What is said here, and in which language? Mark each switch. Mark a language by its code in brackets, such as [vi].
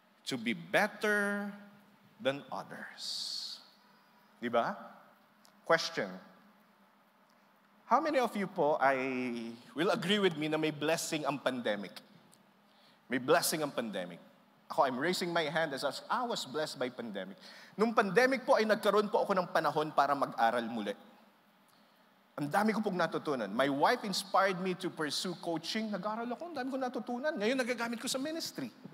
[en] To be better than others. [tl] Diba? [en] Question. How many of you po will agree with me [tl] na may blessing ang pandemic? May blessing ang pandemic. Ako, [en] I'm raising my hand as I was blessed by pandemic. [tl] Nung pandemic po ay nagkaroon po ako ng panahon para mag-aral muli. Ang dami ko pong natutunan. [en] My wife inspired me to pursue coaching. [tl] Nag-aral ako, ang dami ko natutunan. Ngayon nagagamit ko sa ministry.